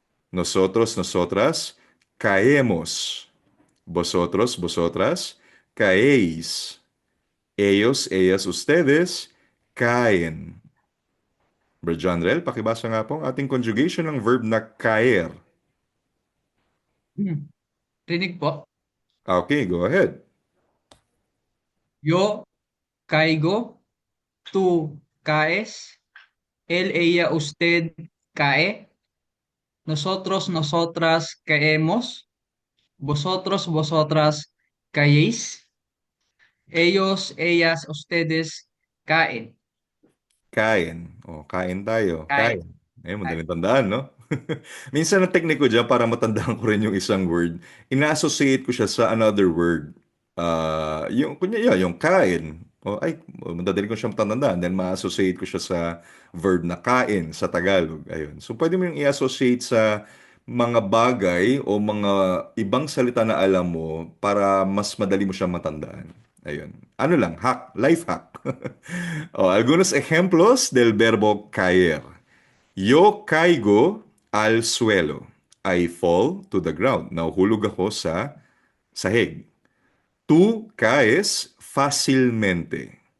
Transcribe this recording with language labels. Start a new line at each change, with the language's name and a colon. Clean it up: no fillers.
Spanish: Nosotros, nosotras caemos. Vosotros, vosotras caéis. Ellos, ellas, ustedes caen.
Filipino: Bro Janrel, pakibasa nga po ang ating conjugation ng verb na caer. Rinig po.
English: Okay, go ahead.
Spanish: Yo caigo, tú caes, él, ella, usted cae, nosotros, nosotras caemos, vosotros, vosotras caéis, ellos, ellas, ustedes caen.
Filipino: Kain. O, kain tayo.
Spanish: Caen.
Filipino: Kain. Eh,
Spanish: Caen.
Filipino: madaling tandaan, no? Minsan ang technique ko dyan para matandaan ko rin yung isang word, ina-associate ko siya sa
English: another word.
Filipino: Yung, kunya, yeah, yung kain. O, ay, madadali ko siyang matandaan. Then, ma-associate ko siya sa verb na kain sa Tagalog. Ayun. So, pwede mo yung i-associate sa mga bagay o mga ibang salita na alam mo para mas madali mo siyang matandaan. Ayun. Ano lang, hack, life hack.
Spanish: Algunos ejemplos del verbo caer. Yo caigo al suelo.
English: I fall to the ground.
Filipino: Nahuhulog ako sa sahig.
Spanish: Tú caes fácilmente.